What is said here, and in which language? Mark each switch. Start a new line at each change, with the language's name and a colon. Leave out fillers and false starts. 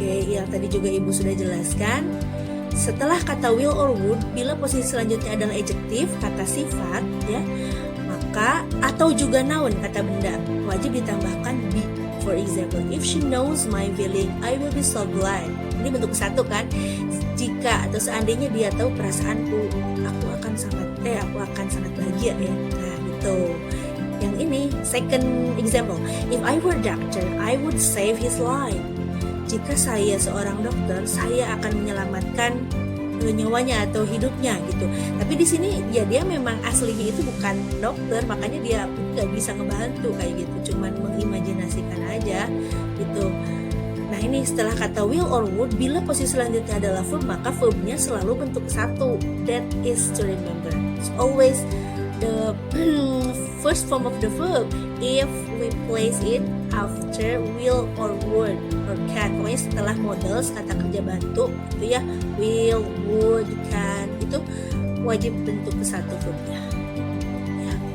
Indonesian: Yang tadi juga ibu sudah jelaskan, setelah kata will or would, bila posisi selanjutnya adalah adjektif, kata sifat ya, maka atau juga noun, kata benda, wajib ditambahkan be.
English: For example, if she knows my feeling, I will be so glad.
Indonesian: Ini bentuk satu kan, jika atau seandainya dia tahu perasaanku, aku akan sangat bahagia ya. Nah gitu. Yang ini
English: second example, if I were a doctor, I would save his life.
Indonesian: Jika saya seorang dokter, saya akan menyelamatkan nyawanya atau hidupnya gitu. Tapi di sini ya dia memang aslinya itu bukan dokter, makanya dia nggak bisa ngebantu kayak gitu, cuman mengimajinasikan aja gitu. Nah ini setelah kata will or would, bila posisi selanjutnya adalah verb, maka verbnya selalu bentuk satu,
English: that is to remember. It's always the first form of the verb if we place it after will or would or can.
Indonesian: Pokoknya setelah models kata kerja bantu itu ya, will, would, can, itu wajib bentuk ke satu verbnya ya.